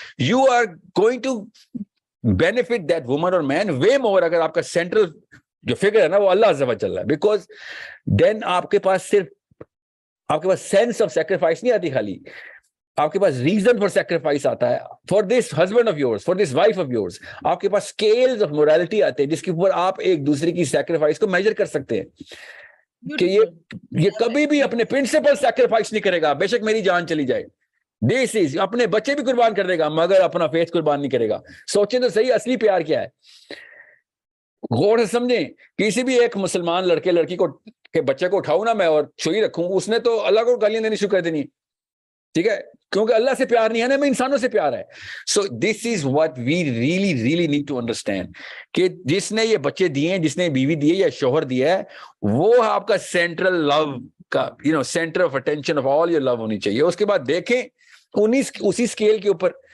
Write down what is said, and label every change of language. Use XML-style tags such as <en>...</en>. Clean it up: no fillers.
<en>you are going to benefit that woman or man way more</en> <ur>اگر آپ کا central جو فگر ہے نا وہ اللہ عز و جل ہے, بیکاز دین آپ کے پاس سینس آف سیکریفائس نہیں آتی, خالی آپ کے پاس ریزن فار سیکریفائس آتا ہے.</ur> <en>for this husband of yours,</en> <ur>for this wife of yours, آپ کے پاس اسکیلز آف مورالٹی آتے ہیں جس کے اوپر آپ ایک دوسرے کی سیکریفائس کو میجر کر سکتے ہیں کہ یہ کبھی بھی اپنے پرنسپل سیکریفائس نہیں کرے گا, بے شک میری جان چلی جائے. دیس از, اپنے بچے بھی قربان کر دے گا مگر اپنا فیتھ قربان نہیں کرے گا. سوچیں تو صحیح اصلی پیار کیا ہے, غور سے سمجھیں. کسی بھی ایک مسلمان لڑکے لڑکی کو کہ بچے کو اٹھاؤں نا میں اور چھوئی رکھوں, اس نے تو اللہ کو گالیاں دینی شروع کر دینی, ٹھیک ہے, کیونکہ اللہ سے پیار نہیں ہے نا, میں انسانوں سے پیار ہے.</ur> <en>so this is what we really need to understand</en> <ur>کہ جس نے یہ بچے دیے ہیں, جس نے بیوی دی ہے یا شوہر دیا ہے, وہ آپ کا سینٹرل لو کا</ur> <en>centre of attention of all your love</en> <ur>ہونی چاہیے. اس کے بعد دیکھیں اسی اسکیل کے اوپر</ur>